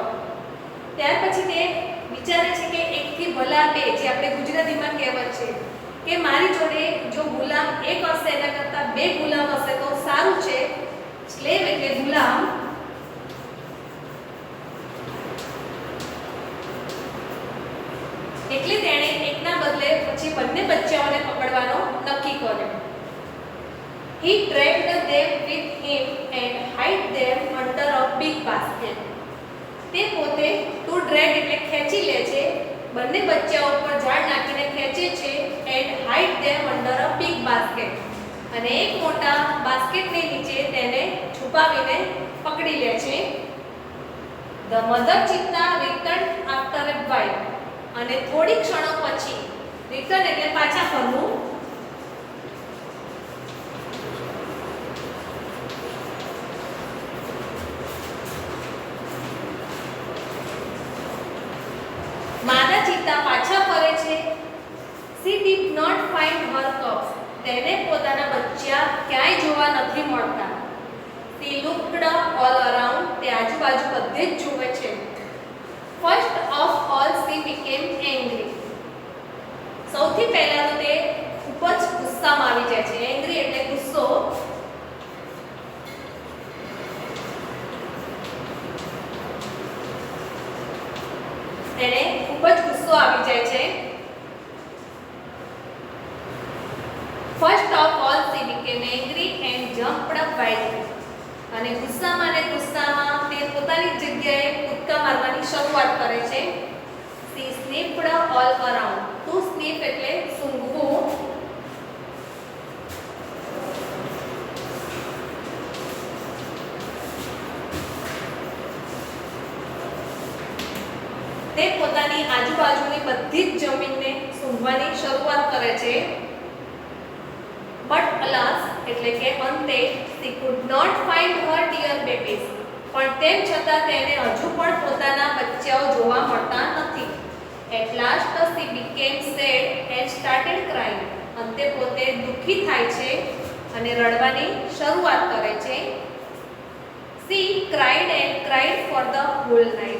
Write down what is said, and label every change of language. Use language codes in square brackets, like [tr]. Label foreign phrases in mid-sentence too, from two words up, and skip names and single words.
[gu] ત્યાર પછી તે વિચારે છે કે એકથી ભલા બે, જે આપણે ગુજરાતીમાં કહેવત છે કે મારી જોડે જો ગુલામ એક હશે એના કરતાં બે ગુલામ હશે તો સારું છે. સ્લેવ એટલે ગુલામ. એટલે તેણે એકના બદલે પછી બંને બચ્ચાઓને પકડવાનો નક્કી કર્યો. [en] He dragged them with him and hid them under a big basket. [gu] તે પોતે [en] to drag [gu] એટલે ખેંચી લે છે, બંને બચ્ચાઓ પર ઝાડ નાખીને ખેંચે છે. [en] and hide them under a big basket. [gu] અને એક મોટા બાસ્કેટની નીચે તેને છુપાવીને પકડી લે છે. [en] The mother cheetah returned after a while. [gu] અને થોડી ક્ષણો પછી, રિટર્ન એટલે પાછા ફરવું, માદા ચિત્તા પાછા ફરે છે. [en] She did not find her cubs. [gu] તેને પોતાના બચ્ચા ક્યાંય જોવા નથી મળતા. [en] She looked all around. [gu] તે આજુબાજુ બધે જ જુએ છે. [en] First of all she became angry. [gu] સૌથી પહેલા તો તે ખૂબ જ ગુસ્સામાં આવી જાય છે. એંગ્રી એટલે ગુસ્સો. તેને ખૂબ જ ગુસ્સો આવી જાય છે. [en] First of all she became angry and jumped up wildly. [gu] અને ગુસ્સામાં તે પોતાની જગ્યાએ કૂદકા મારવાની શરૂઆત કરે છે. [en] She sniffed all around. To sniff [gu] એટલે સૂંઘવું. તે પોતાની આજુબાજુની બધી જ જમીનને સૂંઘવાની શરૂઆત કરે છે. [en] But alas, [gu] એટલે કે અંતે [en] she could not find her dear babies. [gu] પણ તેમ છતાં તેને હજુ પણ પોતાના બચ્ચાઓ જોવા મળતા નથી. [en] At last she became sad and started crying. [gu] અંતે પોતે દુઃખી થાય છે અને રડવાની શરૂઆત કરે છે. [en] She cried and cried for the whole night.